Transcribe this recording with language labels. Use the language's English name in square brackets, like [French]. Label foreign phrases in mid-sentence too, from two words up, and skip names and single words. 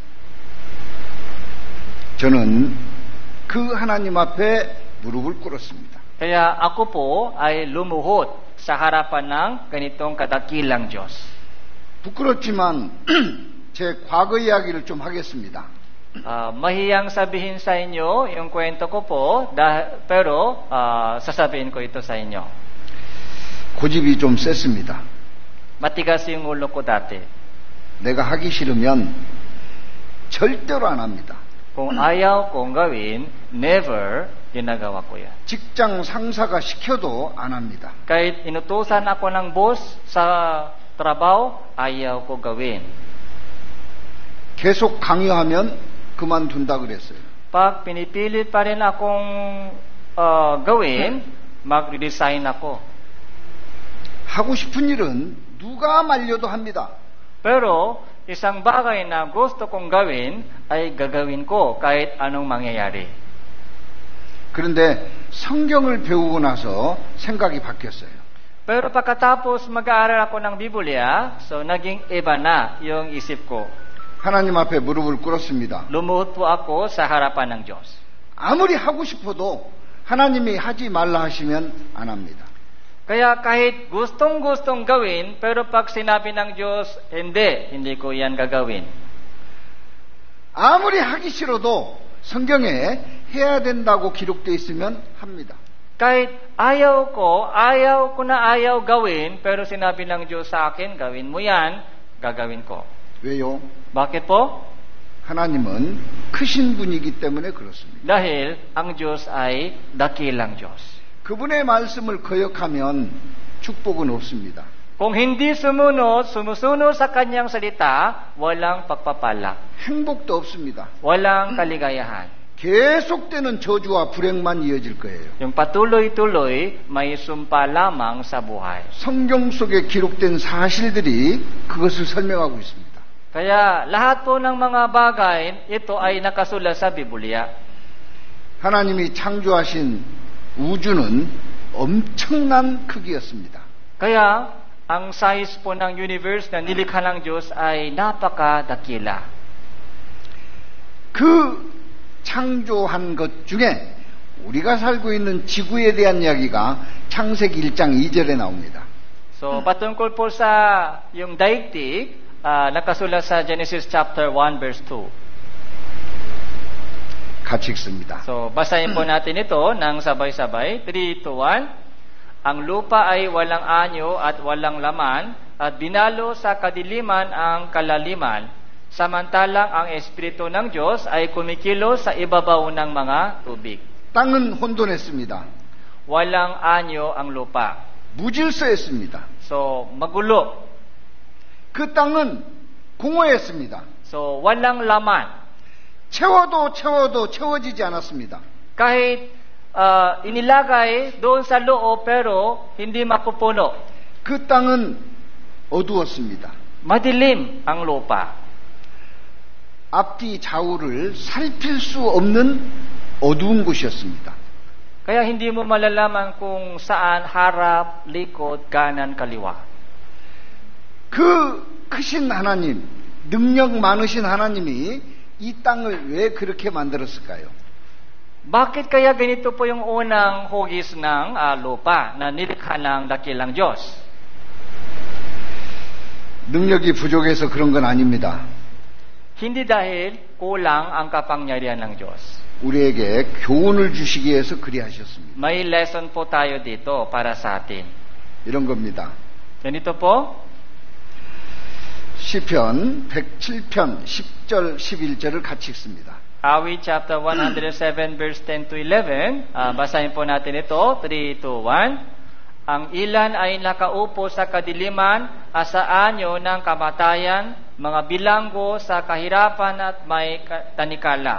[Korean] 저는 그 하나님 앞에 무릎을 꿇었습니다. [Filipino] Kaya ako po ay lumuhod sa harapan ng ganitong kadakilang Diyos. [Korean] 부끄럽지만 제 과거 이야기를 좀 하겠습니다. [Filipino] Mahiyang sabihin sa inyo yung kwento ko po, pero sasabihin ko ito sa inyo. [Korean] 고집이 좀 셌습니다. [Filipino] Matigas yung ulo ko dati. [Korean] 내가 하기 싫으면 절대로 안 합니다. [Filipino] Kung ayaw kong gawin, never ginagawa ko yan. [Korean] 직장 상사가 시켜도 안 합니다. [Filipino] Kahit inutusan ako ng boss sa trabaho, ayaw ko gawin. [Korean] 계속 강요하면 그만둔다 그랬어요. [Filipino] Pag pinipilit pa rin akong gawin, mag-resign ako. [Korean] 하고 싶은 일은 누가 말려도 합니다. [Filipino] Pero isang bagay na gusto kong gawin ay gagawin ko kahit anong mangyayari. [Korean] 그런데 성경을 배우고 나서 생각이 바뀌었어요. [Filipino] Pero pagkatapos mag-aaral ako ng Biblia, so naging iba na yung isip ko. [Korean] 하나님 앞에 무릎을 꿇었습니다. [Filipino] Lumuhod po ako sa harapan ng Diyos. [Korean] 아무리 하고 싶어도 하나님이 하지 말라 하시면 안 합니다. [Filipino] Kaya kahit gustong-gustong gawin, pero pag sinabi ng Diyos, hindi ko yan gagawin. [Korean] 아무리 하기 싫어도 성경에 해야 된다고 기록되어 있으면 합니다. [Filipino] Kahit ayaw ko na ayaw gawin, pero sinabi ng Diyos sa akin, gawin mo yan, gagawin ko. [Korean] 왜요? [Filipino] Bakit po? [Korean] 하나님은 크신 분이기 때문에 그렇습니다. [Filipino] Dahil ang Diyos ay dakilang Diyos. [Korean] 그분의 말씀을 거역하면 축복은 없습니다. [Filipino] Kung hindi sumusunod sa kanyang salita, walang pagpapala. [Korean] 행복도 없습니다. [Filipino] Walang kaligayahan. [Korean] 계속되는 저주와 불행만 이어질 거예요. [Filipino] Yung patuloy-tuloy, may sumpa lamang sa buhay. [Korean] 성경 속에 기록된 사실들이 그것을 설명하고 있습니다. [Filipino] Kaya lahat po ng mga bagay, ito ay nakasulat sa Biblia. [Korean] 하나님이 창조하신 우주는 엄청난 크기였습니다. [Filipino] Kaya ang size po ng universe na nilikha ng Diyos ay napakadakila. [Korean] 그 창조한 것 중에 우리가 살고 있는 지구에 대한 이야기가 창세기 1장 2절에 나옵니다. [Filipino] So patungkol po sa yung daigdig, nakasulat sa Genesis chapter 1 verse 2. [Korean] 같이 읽습니다. [Filipino] So basahin po natin ito ng sabay-sabay. 3, 2, 1. Ang lupa ay walang anyo at walang laman at binalo sa kadiliman ang kalaliman. Samantalang ang Espiritu ng Diyos ay kumikilos sa ibabaw ng mga tubig. [Korean] 땅은 혼돈했습니다. [Filipino] Walang anyo ang lupa. [Korean] 무질서했습니다. [Filipino] So magulo. [Korean] 그 땅은 공허했습니다. [Filipino] So walang laman. [Korean] 채워도 채워지지 않았습니다. [Filipino] Kahit inilagay doon sa loob pero hindi mapupuno. [Korean] 그 땅은 어두웠습니다. [Filipino] Madilim ang lupa. [Korean] 앞뒤 좌우를 살필 수 없는 어두운 곳이었습니다. [Filipino] Kaya hindi mo malalaman kung saan harap, likod, kanan, kaliwa. [Korean] 그 크신 하나님, 능력 많으신 하나님이 이 땅을 왜 그렇게 만들었을까요? [Filipino] Bakit kaya ganito po yung unang hugis ng lupa na nilikha ng dakilang Diyos? [Korean] 능력이 부족해서 그런 건 아닙니다. [Filipino] Hindi dahil kulang ang kapangyarihan ng Diyos. [Korean] 우리에게 교훈을 주시기 위해서 그리하셨습니다. [Filipino] May lesson po tayo dito para sa atin. [Korean] 이런 겁니다. [Filipino] Ganito po, [Korean] 시편 107편 10절 11절을 같이 읽습니다. [Filipino] Awit chapter 107 verse 10 to 11. Basahin po natin ito. 3, 2, 1. Ang ilan ay nakaupo sa kadiliman, sa anyo ng kamatayan, mga bilanggo sa kahirapan at may tanikala.